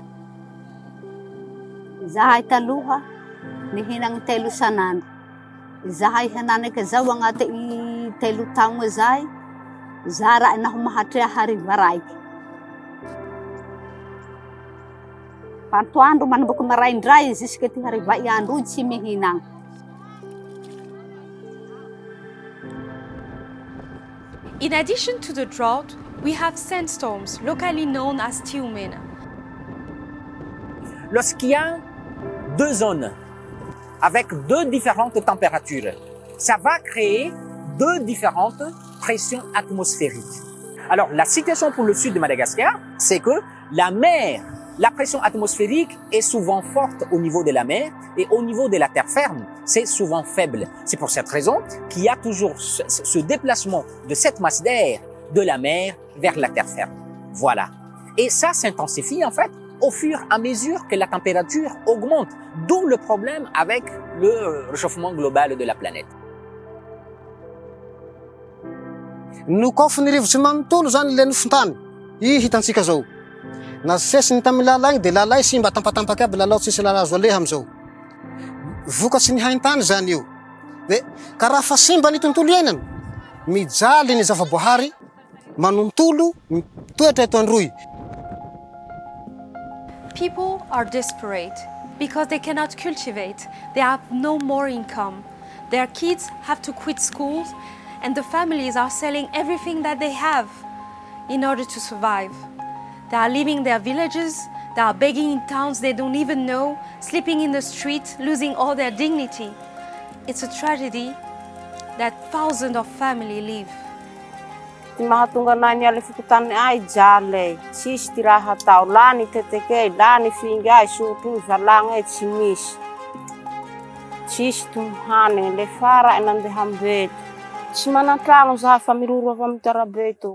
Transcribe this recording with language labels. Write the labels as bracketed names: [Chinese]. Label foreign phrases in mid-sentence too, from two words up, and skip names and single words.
[Malagasy] Zahay taloha nihinagny 3 sanandro. Zahay hananaka zao agnaty 3 taogna zay, zara naho mahatrea hariva raiky. Pantoandro manomboky maraindray jusque ty hariva iandro io tsy mihinagna. [English] In addition to the drought, we have sandstorms, locally known as tiumena. [French] Lorsqu'il y a 2 zones avec 2 différentes températures, ça va créer 2 différentes pressions atmosphériques. Alors, la situation pour le sud de Madagascar, c'est que la pression atmosphérique est souvent forte au niveau de la mer, et au niveau de la terre ferme, c'est souvent faible. C'est pour cette raison qu'il y a toujours ce déplacement de cette masse d'air de la mer vers la terre ferme. Voilà. Et ça s'intensifie en fait au fur et à mesure que la température augmente, d'où le problème avec le réchauffement global de la planète. [Malagasy] No kofa ny rivotsy manontolo zany le nofon-tany, hitantsika zao. Na sesiny tamy lalagny de lalay simba tampatampaky aby lalao tsisy lala azo aleha amizao. Vokatsy ny haintany zany io. De karaha fa simba ny tontolo iainana, mijaly ny zavaboahary, manontolo, toetra eto androy. [English] People are desperate because they cannot cultivate, they have no more income. Their kids have to quit schools, and the families are selling everything that they have in order to survive. They are leaving their villages, They are begging in towns they don't even know, sleeping in the street, losing all their dignity. It's a tragedy that thousands of families live. [Malagasy] Ty mahatonga anay niala fikotany ay jale, tsisy ty raha atao, la ny tetekey, la ny finga ay, sotro ny valagna ay tsy misy. Tsisy ty hanigny, le fara ay nandeha ambeto. Tsy manan-tragno zahay fa miroro avy amy tarabe to.